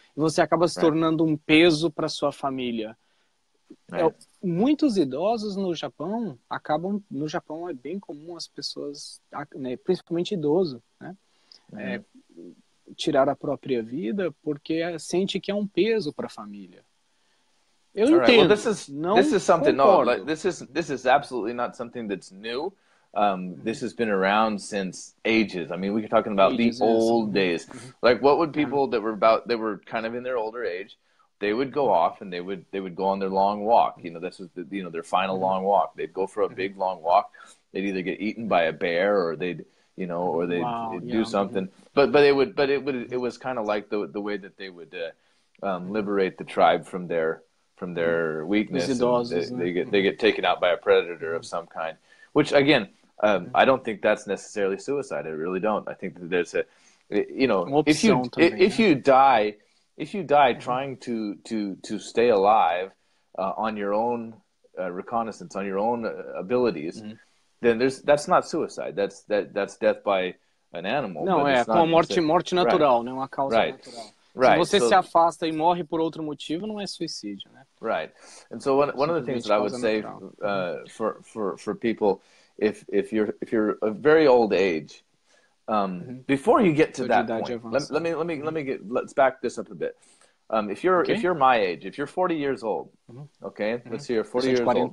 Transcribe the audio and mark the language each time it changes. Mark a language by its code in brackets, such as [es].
[pt] E você acaba se tornando um peso para sua família. Muitos idosos no Japão no Japão é bem comum as pessoas, né, principalmente idoso, né, tirar a própria vida porque sente que é um peso para a família. Eu entendo. [en] Well, this is something. No, like this is absolutely not something that's new. This has been around since ages. I mean, we're talking about the old days. Like, what would people that were kind of in their older age? They would go off and they would go on their long walk. You know, this was their final long walk. They'd go for a big long walk. They'd either get eaten by a bear or they'd do something. But it was kind of like the way that they would liberate the tribe from their weakness. They get taken out by a predator of some kind. Which again, I don't think that's necessarily suicide. I really don't. I think that there's if you die trying to stay alive on your own reconnaissance, on your own abilities, then that's not suicide. That's death by an animal. [pt] Não, com a morte natural, né? Uma causa natural. Se você se afasta e morre por outro motivo, não é suicídio, né? [en] Right. And so one of the things that I would say for people, if you're a very old age, before you get to that point, let's back this up a bit. If you're my age, if you're 40 years old, okay, let's say you're 40 years old.